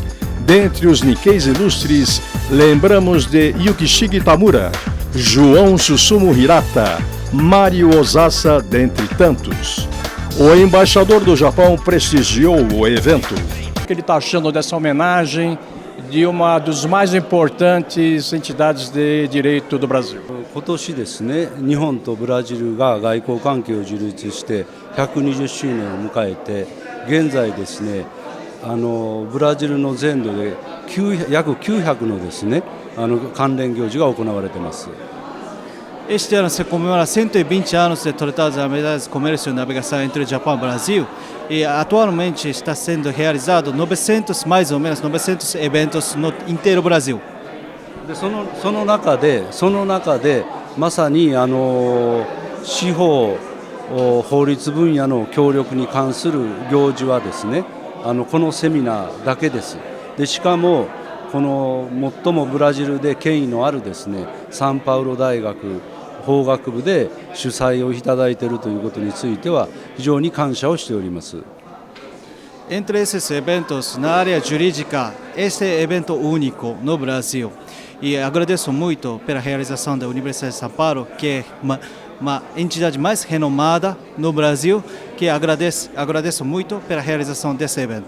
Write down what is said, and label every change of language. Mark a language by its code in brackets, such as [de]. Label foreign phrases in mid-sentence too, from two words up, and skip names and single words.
[pt] Dentre os Nikkeis ilustres, lembramos de Yukishige Tamura, João Susumu Hirata, Mário Ozasa, dentre tantos. O embaixador do Japão prestigiou o evento. O que ele está achando dessa homenagem de uma dos mais importantes entidades de direito do Brasil? [ja] 今年ですね、日本とブラジルが外交関係を樹立して120周年を迎えて、現在ですね、ブラジルの全土で約900のですね、関連行事が行われています。 [pt] Este ano se comemora 120 anos de Tratado de Amizade, Comércio e Navegação entre o Japão e o Brasil, e atualmente está sendo realizado mais ou menos 900 eventos no inteiro Brasil. [ja] でその中でまさに司法法律分野の協力に関する行事はですね、このセミナーだけです。でしかもこの最もブラジルで権威のあるですね、サンパウロ大学法学部で主催をいただいているということについては非常に感謝をしております。 [pt] Entre esses eventos na área jurídica, este é evento único no Brasil. E agradeço muito pela realização da Universidade de São Paulo, que é uma entidade mais renomada no Brasil, que agradeço muito pela realização desse evento.